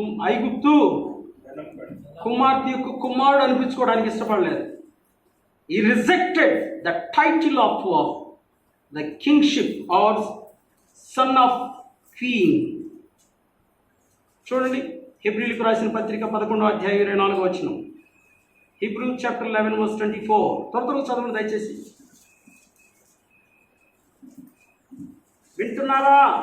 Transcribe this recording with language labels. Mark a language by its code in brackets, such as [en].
[te] ఐగుప్తు కుమార్తె యొక్క కుమారుడు అనిపించుకోవడానికి ఇష్టపడలేదు. [en] He rejected the title of the kingship or son of queen. [te] చూడండి, హెబ్రీలకు రాసిన పత్రిక 11వ అధ్యాయం 24వ వచనం. [en] Hebrew chapter 11 verse 24. [te] త్వరగా చదవండి దయచేసి. వింటున్నారా?